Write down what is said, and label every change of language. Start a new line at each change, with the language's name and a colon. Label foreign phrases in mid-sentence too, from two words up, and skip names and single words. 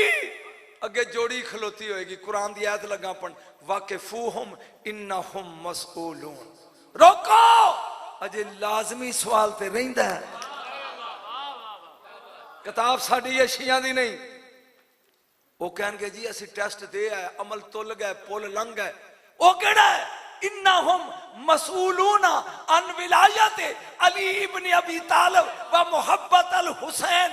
Punjabi: اگے جوڑی کھلوتی ہوئے گی، قرآن دی آیت لگا پڑھ,
Arabic: وقفوهم إنهم مسؤولون.
Punjabi: روکو، اجے لازمی سوال تے رہندا ہے. کتاب ساڈی ایہ شیعاں دی نہیں. وہ کہنگے جی اسی ٹیسٹ دے آئے، عمل تل گئے، پل لنگھ گئے. وہ کیہڑا ہے?
Arabic: إنهم مسؤولون عن ولاية علي بن أبي طالب ومحبة الحسين.